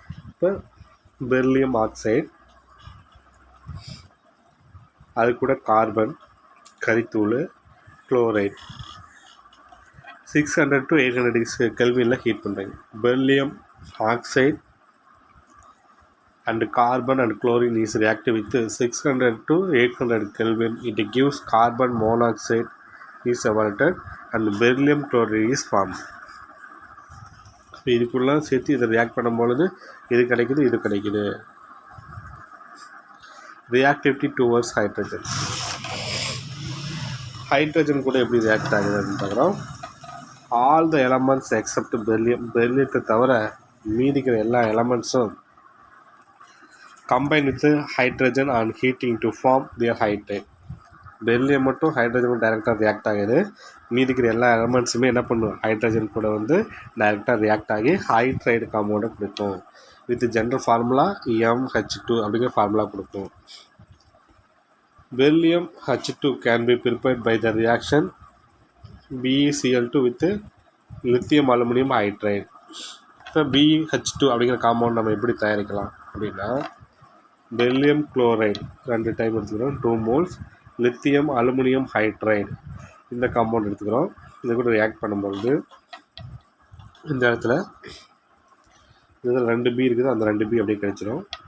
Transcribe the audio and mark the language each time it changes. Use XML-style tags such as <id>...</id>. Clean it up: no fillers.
<ta>இப்போ beryllium oxide, அது கூட கார்பன், கரித்தூள், குளோரைட் 600 to 800 கெல்வினில் ஹீட் பண்ணுறீங்க. Beryllium oxide</ta> <en>and carbon and chlorine is reactive with 600 to 800 Kelvin. It gives carbon monoxide is evaporated and beryllium chloride is formed.</en> <ta>இதுக்குள்ள சேர்த்து இதை react பண்ணும்பொழுது இது கிடைக்குது.</ta> <en>Reactivity towards hydrogen.</en> <ta>ஹைட்ரஜன் கூட எப்படி react ஆகுது அப்படின்னு பார்க்குறோம்.</ta> <en>all the elements except</en> <ta>பெர்லியத்தை தவிர மீதிக்கிற எல்லா எலமெண்ட்ஸும்</ta> <en>Combine with hydrogen and heating to form their hydrate.</en> <ta>Beryllium மட்டும் ஹைட்ரஜனும் டைரெக்டாக ரியாக்ட் ஆகுது. மீதிக்கிற எல்லா எலமெண்ட்ஸுமே என்ன பண்ணும், ஹைட்ரஜன் கூட வந்து டைரெக்டாக ரியாக்ட் ஆகி ஹைட்ரைடு காம்பவுண்டை கொடுக்கும். வித் ஜென்ரல் ஃபார்முலா MH2 அப்படிங்கிற ஃபார்முலா கொடுக்கும்.</ta> <en>Beryllium H2 can be prepared by the reaction BeCl2 with lithium aluminum hydride.</en> <ta>இப்போ BeH2 அப்படிங்கிற காம்பவுண்ட் நம்ம எப்படி தயாரிக்கலாம் அப்படின்னா, பெர்லியம் குளோரைடு 2 டைம் எடுத்துக்கிறோம், 2 moles, லித்தியம் அலுமினியம் ஹைட்ரைடு இந்த காம்பவுண்ட் எடுத்துக்கிறோம். இது கூட ரியாக்ட் பண்ணும்பொழுது இந்த இடத்துல இதில் 2B இருக்குது, அந்த 2B அப்படியே கிடைச்சிடும்.</ta>